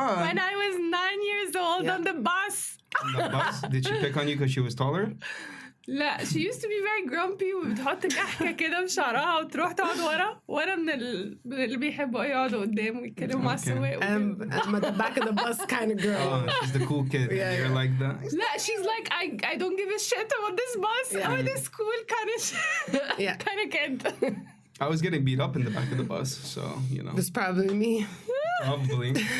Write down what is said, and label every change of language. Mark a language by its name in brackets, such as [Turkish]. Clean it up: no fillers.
[English] When I was 9 years old on the bus. On the bus? Did she pick on you because she was taller? [Arabic] لا, she used to be very grumpy وبتحط كحكة كده بشعرها وتروح تقعد ورا من اللي بيحبوا يقعدوا قدام ويتكلموا مع السواق. [English] I'm at the back of the bus kind of girl. Oh, she's the cool kid. Yeah, You're like that. لا, she's like, I don't give a shit about this bus or this school kind of Yeah. kind of kid. I was getting beat up in the back of the bus, so, you know. It's probably me. Probably.